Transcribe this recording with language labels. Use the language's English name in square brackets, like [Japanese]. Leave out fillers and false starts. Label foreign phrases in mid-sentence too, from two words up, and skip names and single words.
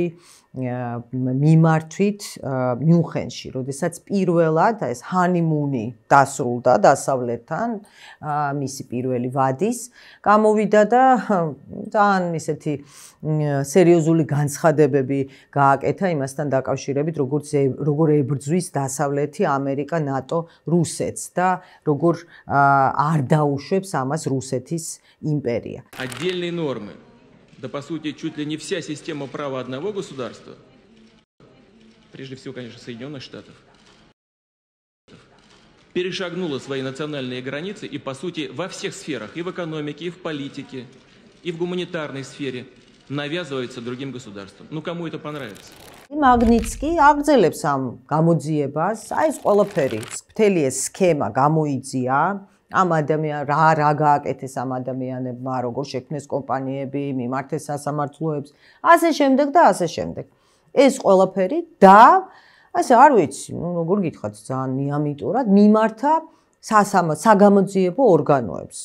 [Georgian] მიმართვით მიუნხენში, როდესაც პირველად ეს ჰანიმუნი დასრულდა დასავლეთთან, მისი პირველი ვადის გამოვიდა და ძალიან ისეთი სერიოზული განცხადებები გააკეთა იმასთან დაკავშირებით, როგორ ებრძვის დასავლეთი ამერიკა, ნატო რუსეთს და როგორ არ დაუშვებს ამას რუსეთის империя. [Russian] Отдельные нормы, да по сути чуть ли не вся система права одного государства, прежде всего, конечно, Соединенных Штатов, перешагнула свои национальные границы и по сути во всех сферах, и в экономике, и в политике, и в гуманитарной сфере навязывается другим государствам. Ну кому это понравится? [Georgian] Magnitsky აგრძელებს ამ გამოძიებას, აი ეს ყველაფერი, მთელი ეს სქემა გამოიძია ამ რა გააკეთეს ამ ადამიანებმა, როგორ შექმნეს კომპანიები, მიმართეს სასამართლოებს, ასე შემდეგ და ასე შემდეგ. ეს ყველაფერი და ასე არ ვიცი, როგორ გითხრათ, ძალიან მიამიტურად მიმართა საგამოძიებო ორგანოებს.